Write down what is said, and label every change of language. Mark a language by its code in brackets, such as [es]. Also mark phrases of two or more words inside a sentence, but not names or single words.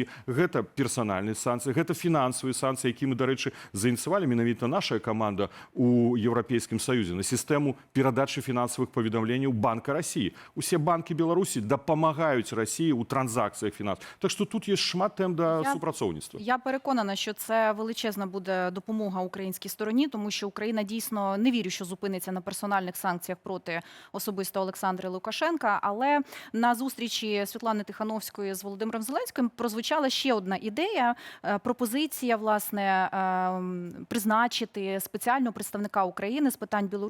[be] Гэта персанальныя санкцыі, гэта фінансавыя санкцыі, які мы, дарэчы, заініцыявалі менавіта наша каманда у Еўрапейскім Саюзе на сістэму перадачы фінансавых паведамленняў Банка Расіі. Усе банкі Беларусі дапамагаюць Расіі ў транзакцыях фінансаў. Так што тут є шмат тем да супрацоўніцтва. [uk] Я переконана, що це величезна буде допомога українській стороні, тому що Україна дійсно, не вірю, що зупиниться на персональних санкціях проти особисто Олександра Лукашенка, але на зустрічі Світлани Тихановської з Володимиром Зеленським прозвучала ще одна ідея, пропозиція, власне, призначити спеціального представника України з питань Білорусі.